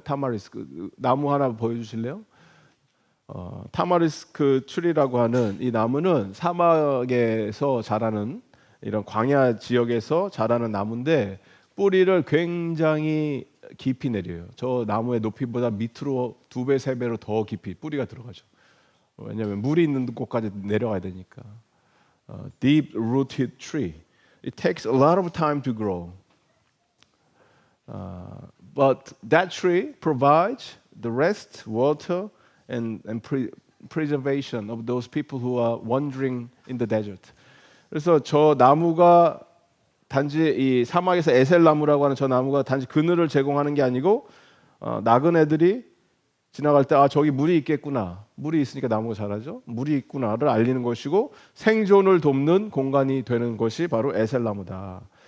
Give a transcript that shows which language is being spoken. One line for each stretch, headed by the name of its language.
Korean: 타마리스크 나무 하나 보여주실래요? 타마리스크 트리라고 하는 이 나무는 사막에서 자라는 이런 광야 지역에서 자라는 나무인데 뿌리를 굉장히 깊이 내려요. 저 나무의 높이보다 밑으로 2배, 3배로 더 깊이 뿌리가 들어가죠. 왜냐하면 물이 있는 곳까지 내려가야 되니까.
English: Deep rooted tree. It takes a lot of time to grow. But that tree provides the rest, water, and preservation of those people who are wandering in the desert.
Korean: 그래서 저 나무가 단지 이 사막에서 에셀나무라고 하는 저 나무가 단지 그늘을 제공하는 게 아니고 나그네들이 지나갈 때 저기 물이 있겠구나, 물이 있으니까 나무가 자라죠. 물이 있구나를 알리는 것이고 생존을 돕는 공간이 되는 것이 바로 에셀나무다.